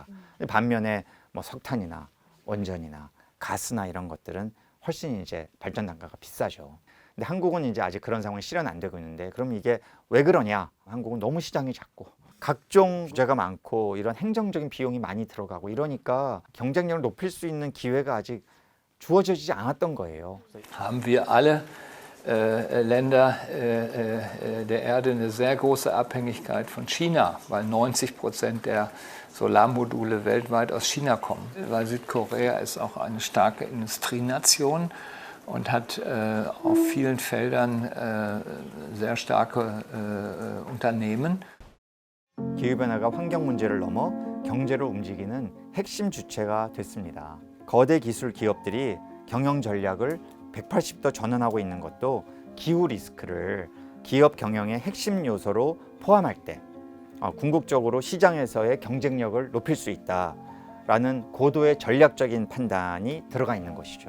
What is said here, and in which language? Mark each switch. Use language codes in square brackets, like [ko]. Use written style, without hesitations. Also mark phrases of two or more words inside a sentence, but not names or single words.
[ko] 근데 반면에 뭐 석탄이나 원전이나 가스나 이런 것들은 훨씬 이제 발전 단가가 비싸죠. 근데 한국은 이제 아직 그런 상황이 실현 안 되고 있는데, 그럼 이게 왜 그러냐? 한국은 너무 시장이 작고 각종 규제가 많고 이런 행정적인 비용이 많이 들어가고 이러니까 경쟁력을 높일 수 있는 기회가 아직 주어지지 않았던 거예요. [de] Haben wir alle Länder der Erde eine sehr große Abhängigkeit von China, weil 90% der Solarmodule weltweit aus China kommen. Weil Südkorea ist auch eine starke Industrienation und hat auf vielen Feldern sehr starke Unternehmen. [ko] 기후변화가 환경 문제를 넘어 경제를 움직이는 핵심 주체가 됐습니다. 거대 기술 기업들이 경영 전략을 180도 전환하고 있는 것도 기후 리스크를 기업 경영의 핵심 요소로 포함할 때 궁극적으로 시장에서의 경쟁력을 높일 수 있다라는 고도의 전략적인 판단이 들어가 있는 것이죠.